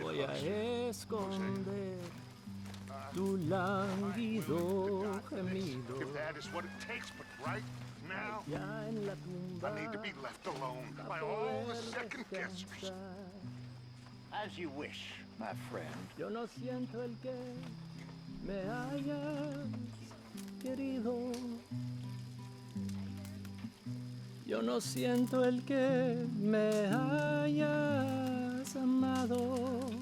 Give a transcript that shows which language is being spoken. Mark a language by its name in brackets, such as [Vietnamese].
[Spanish] Voy a esconder tu lánguido gemido. [English] If that is what it takes, but right now, I need to be left alone by all the second guessers. As you wish, my friend. [Spanish] Yo no siento el que me hayas querido. Yo no siento el que me hayas amado.